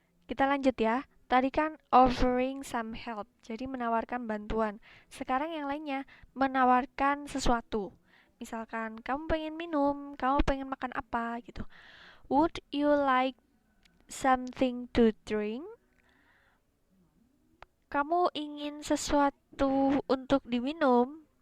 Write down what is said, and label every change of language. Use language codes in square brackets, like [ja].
[id] Kita lanjut ya. Tadi kan [en] offering some help, [id] jadi menawarkan bantuan. Sekarang yang lainnya, menawarkan sesuatu. Misalkan kamu pengen minum, kamu pengen makan apa gitu. [en] Would you like something to drink? [id] Kamu ingin sesuatu untuk diminum?